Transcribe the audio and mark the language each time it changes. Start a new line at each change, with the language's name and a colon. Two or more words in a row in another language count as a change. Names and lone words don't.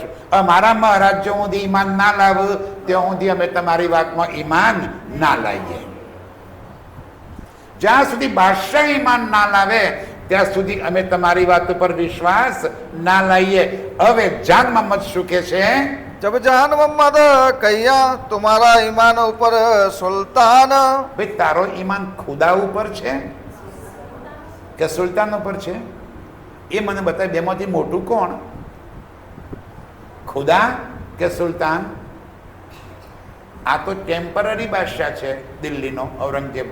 Gujarati: અમારા મહારાજ જો સુધી ઈમાન ના લાવ ત્યાં સુધી અમે તમારી વાતમાં ઈમાન ના લાવીએ. જ્યાં સુધી બાદશાહ ઈમાન ના લાવે ત્યાં સુધી અમે તમારી વાત ઉપર વિશ્વાસ ના લાવીએ. હવે જાન મોહમ્મદ શું કે છે?
Hindi: जब जहान मोहम्मद कहिया तुम्हारा ईमान ऊपर सुल्तान
Gujarati: ભાઈ તારો ઈમાન ખુદા ઉપર છે કે સુલતાન ઉપર છે? એ મને બતાય. બેમાંથી મોટું કોણ? ખુદા કે સુલતાન? આ તો ટેમ્પરરી બાદશાહ છે દિલ્હીનો ઔરંગઝેબ.